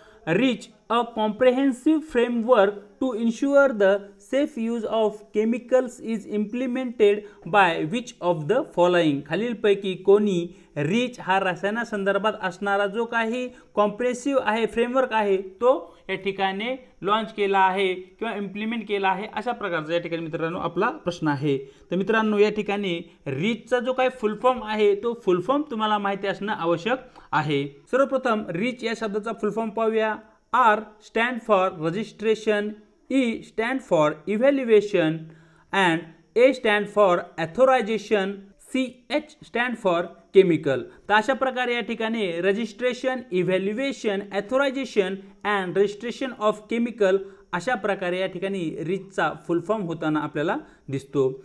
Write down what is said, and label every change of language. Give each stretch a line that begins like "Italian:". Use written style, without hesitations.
English: REACH a comprehensive framework to ensure the safe use of chemicals is implemented by which of the following,
Marathi: खालीलपैकी कोणी rich हा रसायनासंदर्भात असणारा जो काही comprehensive आहे फ्रेमवर्क आहे तो या ठिकाणी लॉन्च केला आहे किंवा इम्प्लिमेंट केला आहे, अशा प्रकारचा या ठिकाणी मित्रांनो आपला प्रश्न आहे। तर मित्रांनो या ठिकाणी रिचचा जो काही फुल फॉर्म आहे तो फुल फॉर्म तुम्हाला माहिती असणं आवश्यक आहे। सर्वप्रथम रिच या शब्दाचा फुल फॉर्म पाहूया।
English: R stand for registration, E stand for evaluation and A stand for authorisation, CH stand for chemical.
Marathi: तर अशा प्रकारे या ठिकाणी registration, evaluation, authorisation and registration of chemical अशा प्रकारे या ठिकाणी रिचचा फुल फॉर्म होताना आपल्याला दिसतो।